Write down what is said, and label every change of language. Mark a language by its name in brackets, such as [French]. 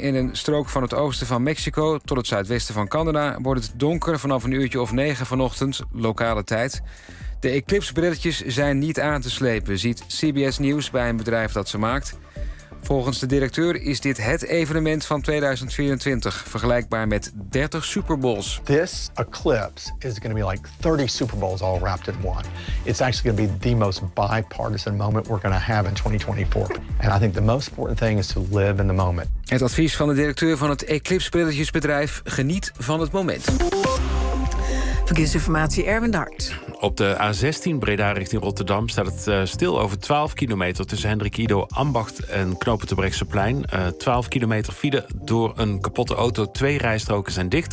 [Dutch] In een strook van het oosten van Mexico tot het zuidwesten van Canada wordt het donker vanaf een uurtje of 9 vanochtend, lokale tijd. De eclipsbrilletjes zijn niet aan te slepen, ziet CBS News bij een bedrijf dat ze maakt. Volgens de directeur is dit het evenement van 2024, vergelijkbaar met 30 Super Bowls. [English] This eclipse is going to be like 30 Super Bowls all wrapped in one. It's actually going to be the most bipartisan moment we're going to have in 2024. And I think the most important thing is to live in the moment. [Dutch] Het advies van de directeur van het eclipsbrilletjesbedrijf: geniet van het moment. Verkeersinformatie Erwin Hart. Op de A16 Breda richting Rotterdam staat het stil over 12 kilometer tussen Hendrik Ido Ambacht en Knopen de Brechtseplein. 12 kilometer file door een kapotte auto. Twee rijstroken zijn dicht.